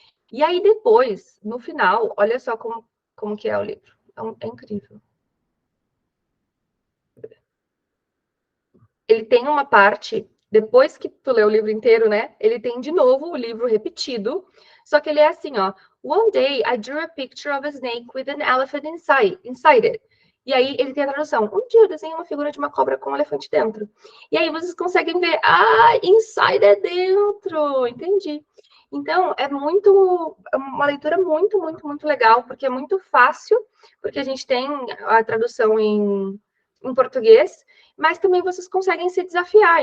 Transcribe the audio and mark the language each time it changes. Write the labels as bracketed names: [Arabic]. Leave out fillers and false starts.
[Portuguese] E aí, depois, no final, olha só como que é o livro. É incrível. Ele tem uma parte, depois que tu lê o livro inteiro, né? Ele tem de novo o livro repetido. Só que ele é assim, ó. [English] One day I drew a picture of a snake with an elephant inside it. [Portuguese] E aí ele tem a tradução. Um dia eu desenhei uma figura de uma cobra com um elefante dentro. E aí vocês conseguem ver, inside é dentro. Entendi. Então, é uma leitura muito, muito, muito legal, porque é muito fácil, porque a gente tem a tradução em português, mas também vocês conseguem se desafiar.